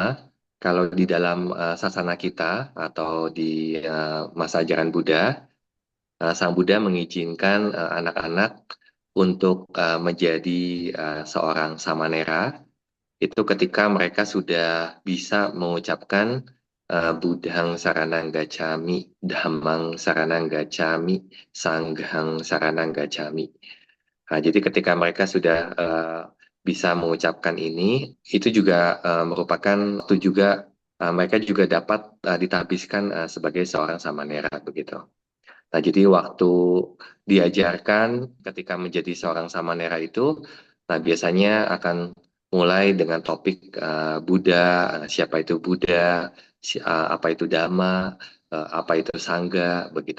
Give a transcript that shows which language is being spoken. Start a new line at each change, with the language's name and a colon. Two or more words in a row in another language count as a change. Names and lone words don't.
Indonesian: Kalau di dalam sasana kita atau di masa ajaran Buddha, Sang Buddha mengizinkan anak-anak untuk menjadi seorang samanera itu ketika mereka sudah bisa mengucapkan
Pali: Buddhang saranang gacchami, Dhammang saranang gacchami, Sanghang saranang gacchami.
Indonesian: Nah, jadi ketika mereka sudah bisa mengucapkan ini, itu juga merupakan itu juga mereka juga dapat ditahbiskan sebagai seorang samanera begitu. Nah, jadi waktu diajarkan ketika menjadi seorang samanera itu, nah biasanya akan mulai dengan topik Buddha, siapa itu Buddha, apa itu Dhamma, apa itu Sangha, begitu.